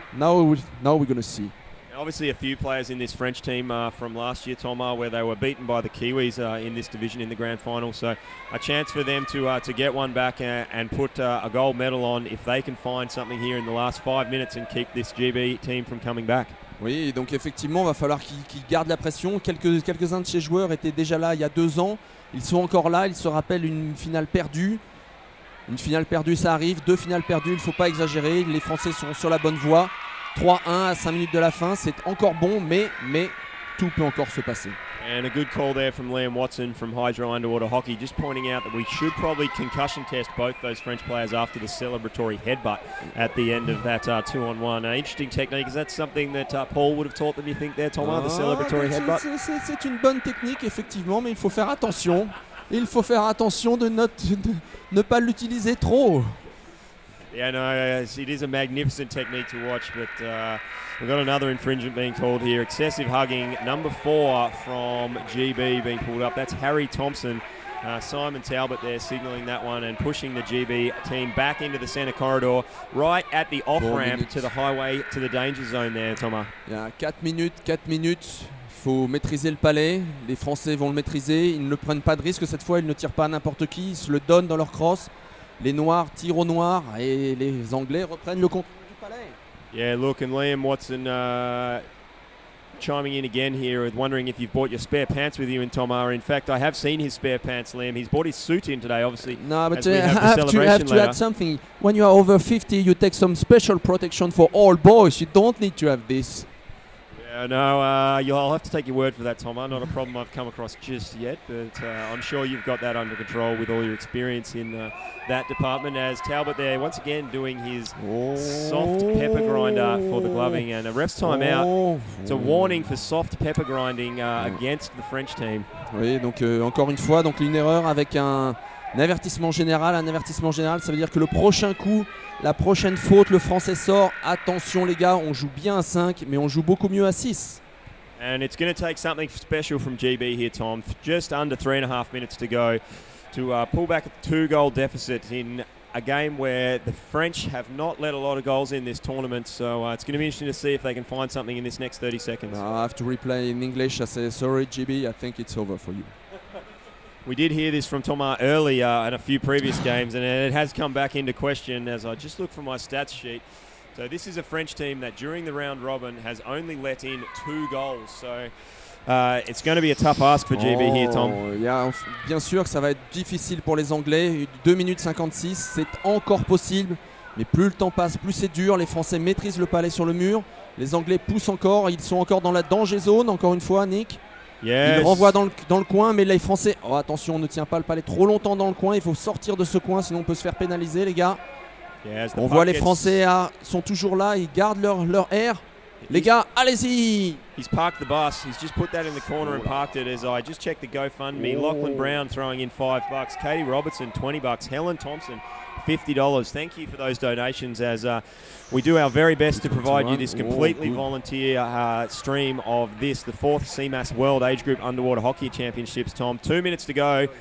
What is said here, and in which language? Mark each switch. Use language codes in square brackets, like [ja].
[en] Now we're going to see. Obviously, a few players in this French team from last year, Thomas, where they were beaten by the Kiwis in this division in the Grand Final. So a chance for them to get one back and put a gold medal on if they can find something here in the last 5 minutes and keep this GB team from coming back. [fr] Oui, donc effectivement, il va falloir qu'ils gardent la pression. Quelques-uns de ces joueurs étaient déjà là il y a 2 ans. Ils sont encore là. Ils se rappellent une finale perdue. Une finale perdue, ça arrive. 2 finales perdues, il ne faut pas exagérer. Les Français sont sur la bonne voie. 3-1 à 5 minutes de la fin, c'est encore bon, mais tout peut encore se passer. [en] And a good call there from Liam Watson from Hydro Underwater Hockey, just pointing out that we should probably concussion test both those French players after the celebratory headbutt at the end of that 2-on-1. Interesting technique. Is that something that Paul would have taught them, you think, there, Thomas, the celebratory headbutt? [fr] C'est une bonne technique, effectivement, mais il faut faire attention. Il faut faire attention de ne pas l'utiliser trop. [en] Yeah, no, it is a magnificent technique to watch, but we've got another infringement being called here. Excessive hugging, number 4 from GB being pulled up. That's Harry Thompson. Simon Talbot there signalling that one and pushing the GB team back into the centre corridor, right at the off-ramp to the highway to the danger zone there, Thomas. Yeah, 4 minutes. [fr] Il faut maîtriser le palais. Les Français vont le maîtriser. Ils ne prennent pas de risque cette fois. Ils ne tirent pas à n'importe qui. Ils se le donnent dans leur crosse. Les Noirs tirent au noir et les Anglais reprennent le contrôle du palais. [en] Yeah, look, and Liam Watson chiming in again here, wondering if you've bought your spare pants with you in Thomas. In fact, I have seen his spare pants, Liam. He's bought his suit in today, obviously. No, but I have to add something. When you are over 50, you take some special protection for all boys. You don't need to have this. No, I'll have to take your word for that, Thomas. Not a problem I've come across just yet, but I'm sure you've got that under control with all your experience in that department. As Talbot there, once again, doing his soft pepper grinder for the gloving, and a ref's timeout. It's a warning for soft pepper grinding against the French team. [fr] Oui, donc encore une fois, donc une erreur avec un avertissement général. Un avertissement général, ça veut dire que le prochain coup, la prochaine faute, le Français sort. Attention les gars, on joue bien à 5, mais on joue beaucoup mieux à 6. [en] And it's going to take something special from GB here, Tom. Just under 3.5 minutes to go to pull back a 2-goal deficit in a game where the French have not let a lot of goals in this tournament. So it's going to be interesting to see if they can find something in this next 30 seconds. I have to replay in English. I say, sorry GB, I think it's over for you. We did hear this from Thomas earlier in a few previous games, and it has come back into question as I just look for my stats sheet. So this is a French team that during the round robin has only let in 2 goals. So it's going to be a tough ask for GB here, Tom. [fr] Bien sûr que ça va être difficile pour les Anglais. 2 minutes 56, c'est encore possible. Mais plus le temps passe, plus c'est dur. Les Français maîtrisent le palais sur le mur. Les Anglais poussent encore. Ils sont encore dans la danger zone, encore une fois, Nick. [en] Yes. [fr] Il renvoie dans le coin, mais les Français... Oh, attention, on ne tient pas le palais trop longtemps dans le coin. Il faut sortir de ce coin, sinon on peut se faire pénaliser, les gars. [en] Yes, [fr] on voit les Français sont toujours là. Ils gardent leur air. Les gars, allez-y! [en] He's parked the bus. He's just put that in the corner and parked it as I just checked the GoFundMe. Lachlan Brown throwing in $5. Katie Robertson, $20. Helen Thompson, $50. Thank you for those donations as we do our very best to provide you this completely volunteer stream of the 4th CMAS World Age Group Underwater Hockey Championships, Tom. 2 minutes to go.